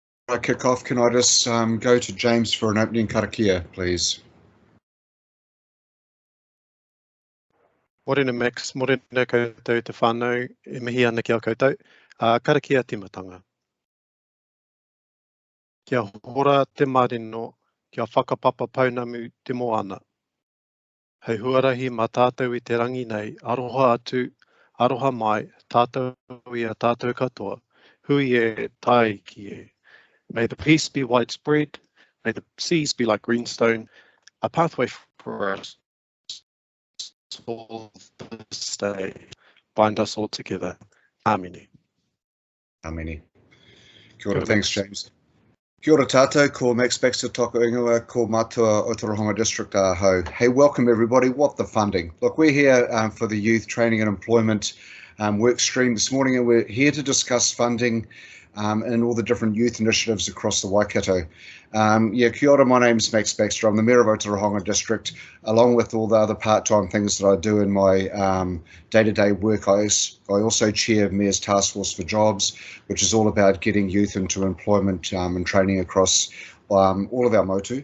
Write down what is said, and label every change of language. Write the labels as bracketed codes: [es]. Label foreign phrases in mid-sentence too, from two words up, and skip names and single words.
[en] I kick off, can I just go to James for an opening karakia, please? [mi] Morena Max, morena koutou te whānau, e mihi ana ki a koutou. Karakia timatanga. Kia hora te marino, kia whakapapa paunamu te moana. Hei huarahi mā tātou I te rangi nei, aroha atu, aroha mai, tātou ia tātou katoa, hui e tai ki e. [en] May the peace be widespread, may the seas be like greenstone, a pathway for us all this day, bind us all together. [mi] Āmini. Āmini. Kia ora, thanks, James. Kia ora tātou, ko Max Baxter toko ingoa, ko mātua Otorohanga District Ahau. [en] Hey, welcome everybody. What the funding? Look, we're here for the Youth Training and Employment work stream this morning, and we're here to discuss funding and all the different youth initiatives across the Waikato. [mi] Kia ora, [en] my name's Max Baxter. I'm the Mayor of Otorohanga District. Along with all the other part-time things that I do in my day-to-day work, I also chair Mayor's Task Force for Jobs, which is all about getting youth into employment and training across all of our motu.